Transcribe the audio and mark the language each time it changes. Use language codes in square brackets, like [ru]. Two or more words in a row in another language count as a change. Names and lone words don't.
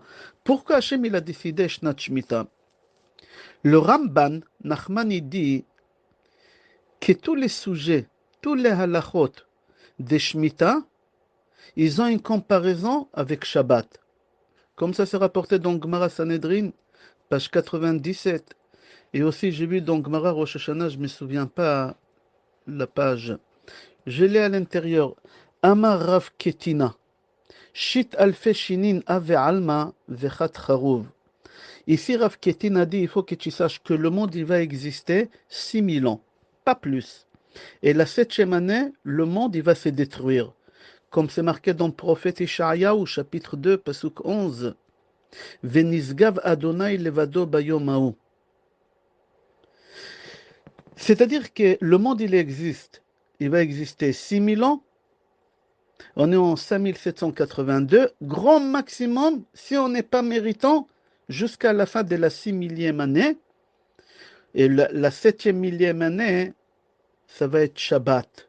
[fr] Pourquoi Hachem il a décidé [he] Shnat Shemitah? [fr] Le Ramban, Nachman, il dit que tous les sujets, tous les halachot des Shemitah, ils ont une comparaison avec Shabbat. Comme ça c'est rapporté dans Gemara Sanhedrin, page 97. Et aussi j'ai vu dans Gemara Rosh Hashanah, je ne me souviens pas la page. Je l'ai à l'intérieur. [he] Amar Rav Ketina. [arc] Shit alfe shinin ave alma vechat charuv. [fr] Ici, Rav Ketin a dit, il faut que tu saches que le monde il va exister 6000 ans, pas plus. Et la 7e année, le monde il va se détruire. Comme c'est marqué dans le prophète Ishaïa au chapitre 2, pasuk 11. [he] Venisgav Adonai levado bayom hahu. [fr] C'est-à-dire que le monde, il existe. Il va exister 6000 ans. On est en 5782. Grand maximum, si on n'est pas méritant, jusqu'à la fin de la 6000e année. Et la 7e millième année, ça va être Shabbat.